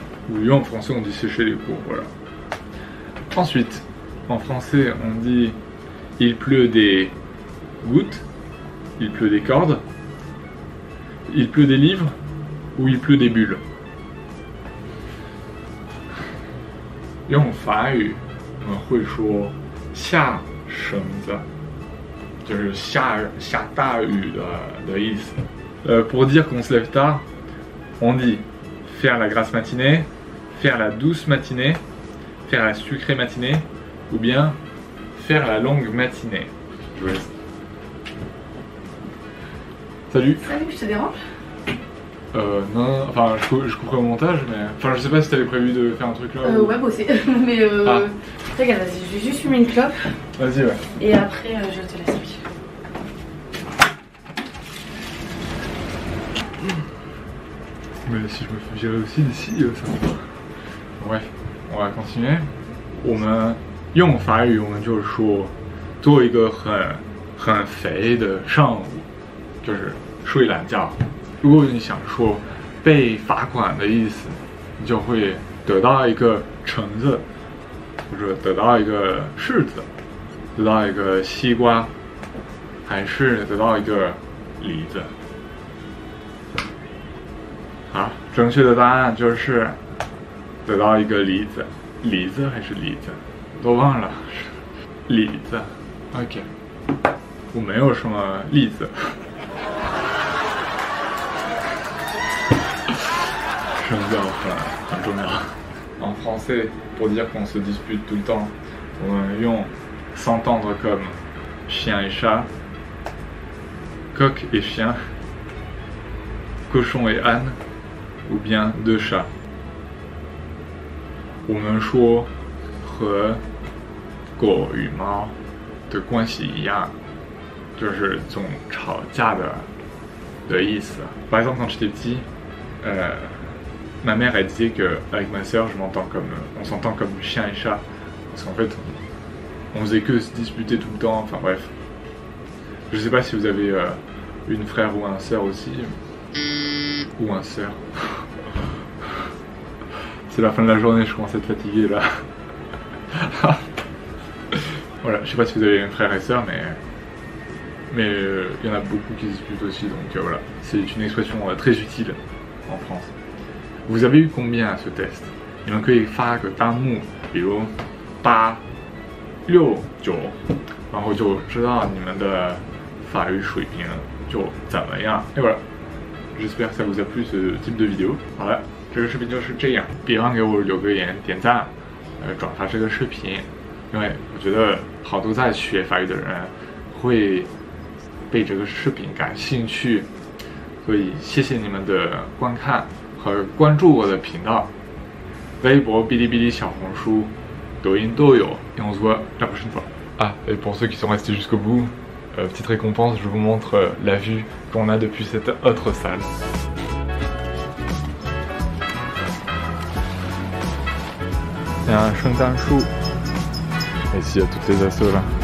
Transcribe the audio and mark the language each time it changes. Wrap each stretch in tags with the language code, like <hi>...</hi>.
<fr>Oui, en français, on dit sécher les cours, voilà. Ensuite, en français, on dit il pleut des gouttes, il pleut des cordes, il pleut des livres ou il pleut des bulles.</fr> <zh>用法语我们会说下绳子，就是下大雨的意思。</zh> <fr>Pour dire qu'on se lève tard, on dit faire la grasse matinée, faire la douce matinée, faire la sucrée matinée, ou bien faire la longue matinée. Je vous laisse. Salut. Salut, je te dérange? Non, enfin je couperai au montage, mais... Enfin je sais pas si t'avais prévu de faire un truc là ou... Ouais, bosser, mais regarde, vas-y, je vais juste fumer une clope. Vas-y, ouais. Et après, je te laisse. Mais si je me fais virer aussi d'ici, ça va pas. Bref, on va continuer.</fr> <zh>我们用法语，我们就是说做一个很肥的上午，就是睡懒觉。如果你想说被罚款的意思，你就会得到一个橙子，或者得到一个柿子，得到一个西瓜，还是得到一个梨子。好，正确的答案就是得到一个梨子，梨子还是梨子，都忘了，梨子。 OK， 我没有什么例子。声调很重要。</zh> <fr>En français, pour dire qu'on se dispute tout le temps, on用 s'entendre comme chien et chat, coq et chien, cochon et âne, ou bien deux chats.</fr> <zh>我们说和狗与猫的关系一样，就是总吵架的意思。</zh> <fr>Par exemple, quand j'étais petit, ma mère elle disait que avec ma soeur on s'entend comme chien et chat, parce qu'en fait on faisait que se disputer tout le temps. Enfin bref, je sais pas si vous avez une frère ou un sœur aussi, ou un sœur. C'est la fin de la journée, je commence à être fatigué là. Voilà, je sais pas si vous avez un frère et sœur, mais il y en a beaucoup qui se disputent aussi, donc voilà, c'est une expression très utile en France. Vous avez eu combien à ce test?</fr> <zh>你们可以发个弹幕，比如8、6、9，然后就知道你们的法语水平就怎么样。</zh> <fr>Et voilà, j'espère que ça vous a plu ce type de vidéo.</fr> <zh>好了，这个视频就是这样，别忘给我留个言、点赞，转发这个视频，因为我觉得好多在学法语的人会被这个视频感兴趣，所以谢谢你们的观看和关注我的频道，微博、哔哩哔哩、小红书、抖音都有。</zh> <fr>Et on se voit la prochaine fois. Ah, et pour ceux qui sont restés jusqu'au bout, petite récompense, je vous montre la vue qu'on a depuis cette autre salle. Il y a un圣诞树, et ici il y a toutes les assos là.</fr>